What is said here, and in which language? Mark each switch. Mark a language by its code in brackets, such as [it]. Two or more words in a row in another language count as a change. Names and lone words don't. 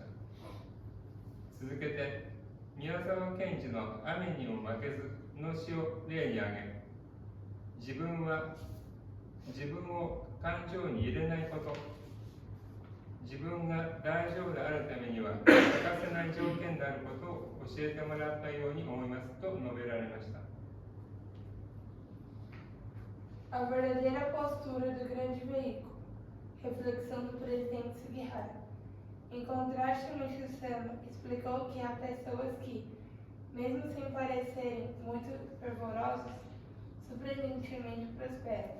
[ja] 続けて宮沢賢治の雨にも負けずの詩を例に挙げ、自分を感情に入れないこと、自分が大丈夫であるためには欠かせない条件であることを教えてもらったように思いますと述べられました。 [pt] A verdadeira postura do grande veículo. Reflexão do presidente Sugihara. Em contraste, Meixo Sama explicou que há pessoas que, mesmo sem parecerem muito fervorosas, surpreendentemente prosperam.